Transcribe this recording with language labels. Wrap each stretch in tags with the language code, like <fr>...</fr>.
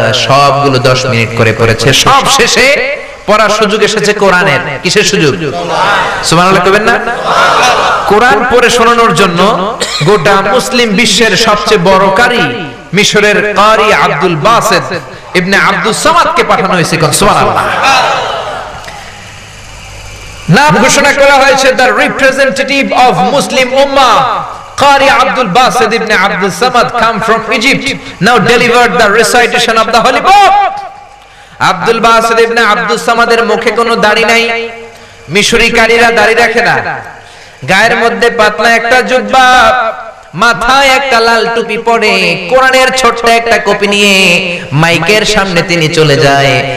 <bn>সবগুলো 10 মিনিট করে পড়েছে। সব শেষে পড়ার সুযোগ এসেছে কোরআনের। কিসের সুযোগ? সুবহানাল্লাহ কইবেন না? কোরআন পড়ে শোনানোর জন্য গোটা মুসলিম বিশ্বের সবচেয়ে বড় কারি মিশরের কারি আব্দুল বাসিত ইবনে আব্দুস সামাদকে পাঠানো হয়েছে। সুবহানাল্লাহ। নাম ঘোষণা করা হয়েছে</bn> <en>The representative of Muslim Ummah Qari Abdul Basit ibn Abdul Samad come from Egypt, now delivered the recitation of the Holy Book.</en> <bn>Abdul বাসিত ইবনে আব্দুল সামাদের মুখে কোনো দাড়ি নাই। মিশরি কারীরা দাড়ি রাখে না। গায়ের মধ্যে পাতলা একটা জুব্বা, মাথায় একটা লাল টুপি পরে, কোরআনের ছোট্ট একটা কপি নিয়ে মাইকের সামনে তিনি চলে যায়।</bn>